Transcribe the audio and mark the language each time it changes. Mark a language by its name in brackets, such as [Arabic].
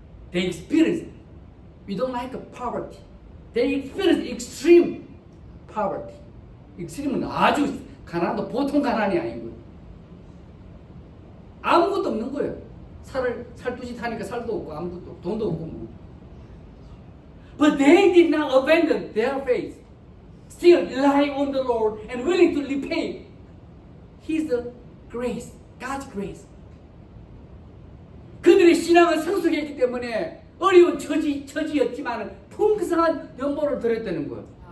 [English] They experienced, we don't like poverty. They experienced extreme poverty. [Korean] extreme은 아주 가난도 보통 가난이 아니고요. 아무것도 없는 거예요. 살두시 타니까 살도 없고 아무것도 없고 돈도 없고 뭐. [English] But they did not abandon their faith, still relying on the Lord and willing to repay His grace, God's grace. [Korean] 그들의 신앙은 성숙했기 때문에 어려운 처지였지만 풍성한 연보를 드렸다는 거예요.